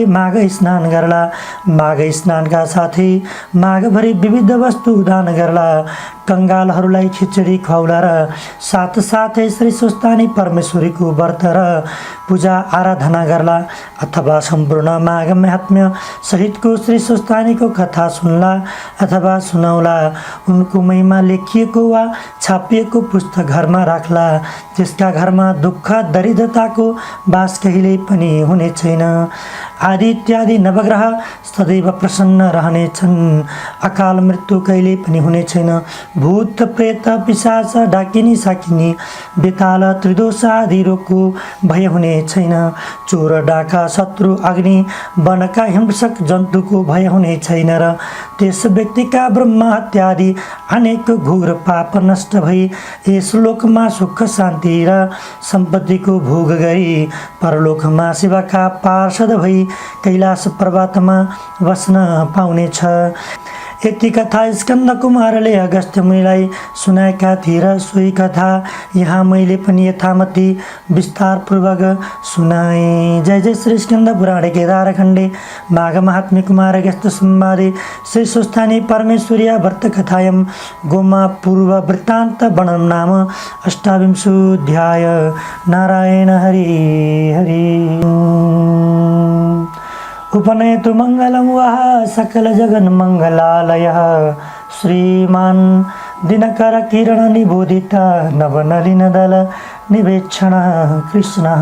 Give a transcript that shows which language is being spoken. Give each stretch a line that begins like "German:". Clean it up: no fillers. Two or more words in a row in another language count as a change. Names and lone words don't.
Nepali: माघ स्नान गर्ला, माघ स्नानका साथै माघभरि विविध वस्तु दान गर्ला, कङ्गालहरूलाई खिचडी खुवाउला र साथसाथै श्री स्वस्थानी परमेश्वरीको व्रत र पूजा आराधना गर्ला, अथवा सम्पूर्ण माघ महात्म्य सहितको श्री स्वस्थानीको कथा सुन्ला अथवा सुनाउला, उनको महिमा लेखिएको वा छापिएको पुस्तक घरमा राख्ला, त्यसका घरमा दुःख दरिद्रताको बास कहिल्यै पनि हुने छैन। आदि इत्यादि नवग्रह सदैव प्रसन्न रहनेछन्, अकाल मृत्यु कहिल्यै पनि हुने छैन, भूत प्रेत पिशाच डाकिनी साकिनी बेताल त्रिदोष आदि रोगको भय हुने छैन, चोर डाका शत्रु अग्नि वनका हिंसक जन्तुको भय हुने छैन र त्यस व्यक्तिका ब्रह्म हत्यादि अनेक घोर पाप नष्ट भई यस लोकमा सुख शान्ति र सम्पत्तिको भोग गरी परलोकमा शिवका पार्षद भई कैलाश पर्वतमा बस्न पाउनेछ। यति कथा स्कन्द कुमारले अगस्त्य मुनिलाई सुनाएका थिए र सोही कथा यहाँ मैले पनि यथामति विस्तारपूर्वक सुनाएँ।
Sanskrit: जय जय श्री स्कन्द पुराणे केदारखण्डे माघ महात्म्य कुमार अगस्त्य संवादे श्री स्वस्थानी परमेश्वरीय व्रत कथायं गोमा पूर्व वृत्तान्त वर्णनं नाम अष्टाविंशोऽध्याय। नारायण हरि हरि। उपनयतु मङ्गलं वः सकल जगन् मङ्गलालयः श्रीमान् दिनकर किरण निबोधित नवनलिनदल निवेक्षणः कृष्णः।